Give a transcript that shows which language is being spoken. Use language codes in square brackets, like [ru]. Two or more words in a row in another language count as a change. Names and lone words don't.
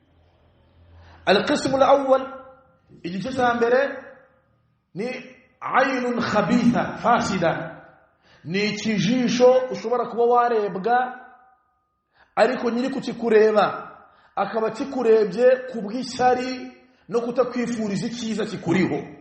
[ar] القسم الأول, [rw] igice cya mbere ni [ar] عين خبيثة فاسدة, [rw] ni ikijisho ushobora kuba warebwa ariko nyiri kukikureba akaba kikurebye kubw'ishyari no kutakwifuriza icyiza kikuriho.